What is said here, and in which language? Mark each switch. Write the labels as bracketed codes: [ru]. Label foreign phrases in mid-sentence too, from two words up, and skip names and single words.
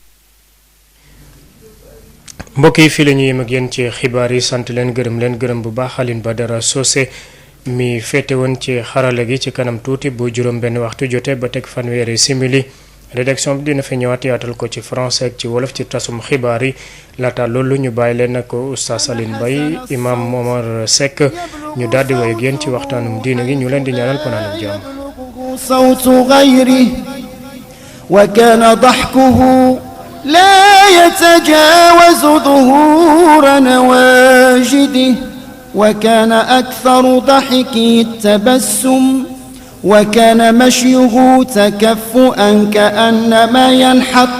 [wo] mbokk yi fii la ñuy yem ak yéen ci xibaar yi sant leen gërëm bu baax Aline Badara Socé mi féete woon ci xarala gi ci kanam tuuti bu juróom benn waxtu jotee ba teg fanweeri simili rédaction bi dina fi ñëwaat yaatal ko ci français ak ci wolof ci tasum xibaar yi laata loolu ñu bàyyi leen ak oustaz Aline Mbaye imam Momar Seck ñu daal di woy ak yéen ci waxtaanum diine gi ñu leen di ñaanal panaanum jàmm. [ar] صوت غيري وكان ضحكه لا يتجاوز ظهور نواجده وكان أكثر ضحكه التبسم وكان مشيه تكفؤا كأنما ينحط